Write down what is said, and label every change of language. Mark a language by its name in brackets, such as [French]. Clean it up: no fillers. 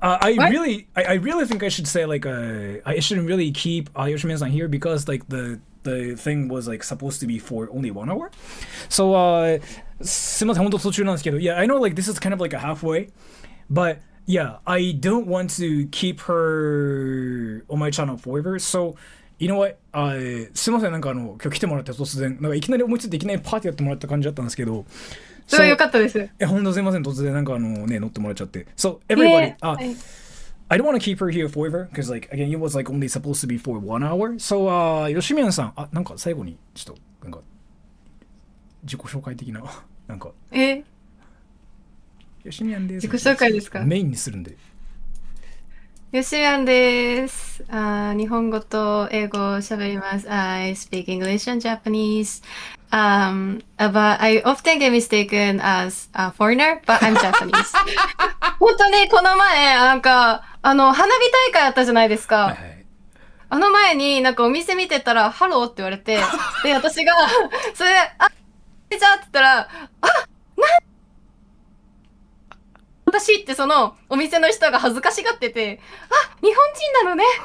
[English] I really think I should say like I shouldn't really keep Yoshimiya-san here because like the thing was like supposed to be for only 1 hour. So [Japanese] すみません、本当途中なんですけど [English] yeah, I know like this is kind of like a halfway, but yeah, I don't want to keep her on my channel forever. So you know what? [Japanese] すみません、なんか今日来てもらって突然なんかいきなり思いついていきなりパーティーやってもらった感じだったんですけど。そうよかったです。本当すいません、突然なんかね乗ってもらっちゃって。 [English] So everybody, I don't want to keep her here forever because like again it was like only supposed to be for 1 hour. So [Japanese] 吉宮さん、なんか最後にちょっとなんか自己紹介的ななんか。よしみやんです。自己紹介ですか？メインにするんで。よしみやんです。日本語と英語を喋ります。 [English] I speak English and Japanese. But I often get mistaken as a foreigner, but I'm Japanese. [Japanese] 本当にこの前、なんか、花火大会あったじゃないですか。あの前になんかお店見てたら、ハローって言われて、で、私が、それで、じゃあって言ったら、私ってそのお店の人が恥ずかしがってて、日本人なのね。